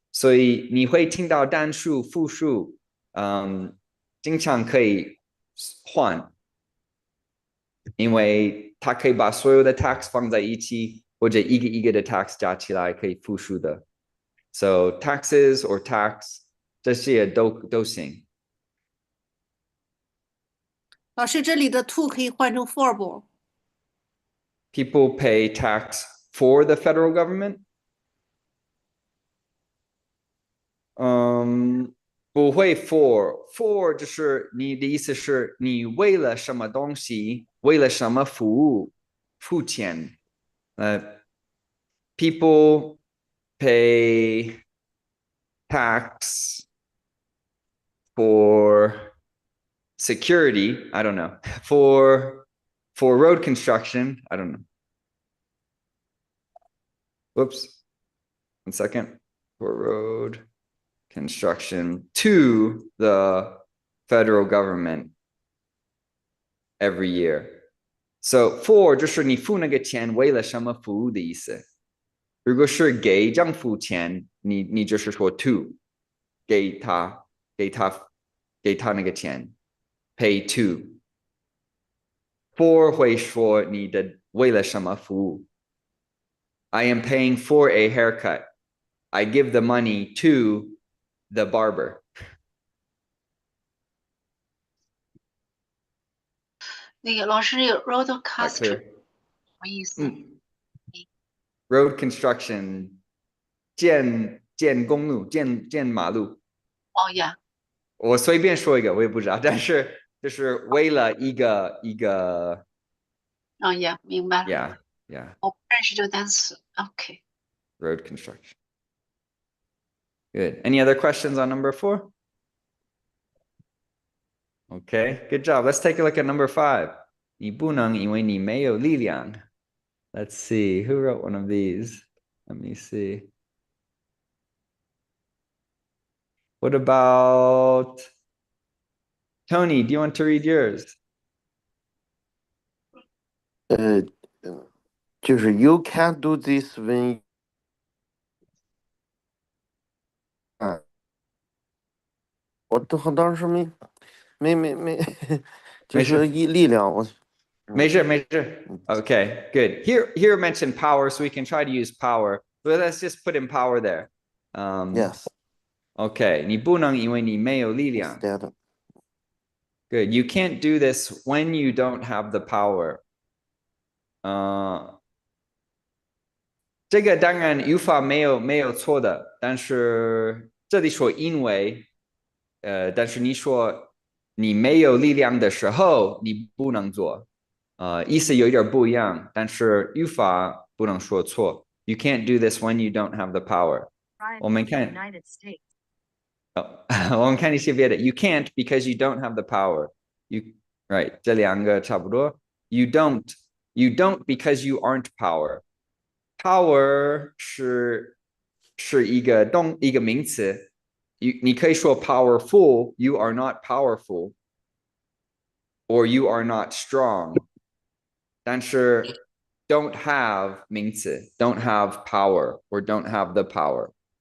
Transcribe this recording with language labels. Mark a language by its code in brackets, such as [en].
[zh] 所以你会听到单数、复数，经常可以换，因为它可以把所有的 tax 放在一起，或者一个一个的 tax 加起来可以复数的。 [en] So taxes or tax [zh] 这些都行。老师，这里的 to 可以换成 for 不 [en] ？People pay tax for the federal government. [zh] 不会 for 就是你的意思是你为了什么东西，为了什么服务付钱。 [en] People pay tax for security. I don't know. For road construction. I don't know. Whoops. 1 second. For road construction to the federal government every year. [zh] So for 就是你付那个钱为了什么服务的意思。如果是给政府钱，你就是说 to 给他那个钱 [en] pay to。 [zh] for 会说你的为了什么服务。 [en] I am paying for a haircut. I give the money to the barber. [zh] 那个老师有 roadcaster 什 [en] Clear. [zh] 么意思？ [en] Road construction [zh] 建公路建马路。哦呀，我随便说一个，我也不知道，但是就是为了一个，yeah，明白了。 [en] yeah [zh] 我不认识这个单词。OK， [en] road construction. Good. Any other questions on number 4? Okay, good job. Let's take a look at number 5. [zh] 你不能因为你没有力量. [en] Let's see, who wrote one of these? Let me see. What about Tony? Do you want to read yours? [zh] 就是 [en] you can't do this when [zh] 我当时没就是力量我没事 [en] Okay, good. Here mentioned power, so we can try to use power, but let's just put in power there. Yes. [zh] Okay, 你不能因为你没有力量. [en] Good. You can't do this when you don't have the power. [zh] 这个当然语法没有错的，但是这里说因为，但是你说你没有力量的时候，你不能做，意思有点不一样，但是语法不能说错。 [en] You can't do this when you don't have the power. [zh] 我们看，我们看一些别的。 [en] You can't because you don't have the power. [zh] Right, 这两个差不多。 [en] You don't because you aren't power. [zh] Power 是一个名词。你可以说 [en] powerful, you are not powerful, or you are not strong. [zh] 但是 [en] don't have [zh] 名词 [en] don't have power or don't have the power.